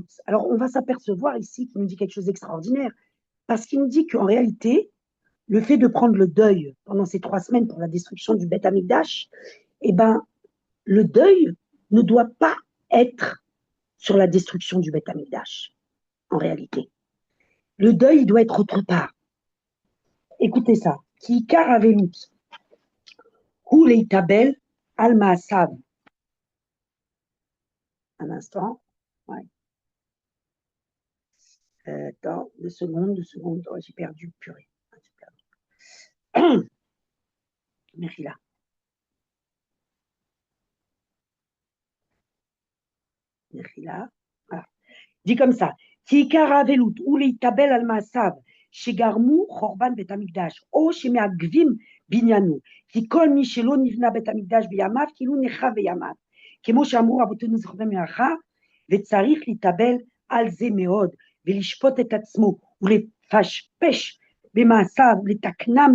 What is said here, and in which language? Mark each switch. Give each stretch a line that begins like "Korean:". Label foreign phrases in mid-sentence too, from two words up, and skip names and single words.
French: Alors, on va s'apercevoir ici qu'il nous dit quelque chose d'extraordinaire, parce qu'il nous dit qu'en réalité, le fait de prendre le deuil pendant ces 3 semaines pour la destruction du Beth Amikdash, eh ben, le deuil ne doit pas être sur la destruction du Beth Amikdash, en réalité. Le deuil, il doit être autre part. Écoutez ça.
Hebrew: כי עיקר האבלות. הוא להתאבל על מעשיו.
French: Un instant. Ouais. Attends, 2 secondes. Oh, j'ai perdu, purée. Merci là. Merci là. Voilà. Dit comme ça.
Hebrew: כי עיקר האבלות הוא להתאבל על מעשיו. שגרמו חורבן בית המקדש, או שמעכבים בניינו, כי כל מי שלא נבנה בית המקדש בימיו, כאילו נחרב בימיו, כמו שאמרו רבותינו זכרונם לברכה, וצריך להתאבל על זה מאוד, ולשפוט את עצמו, ולפשפש במעשיו, ולתקנם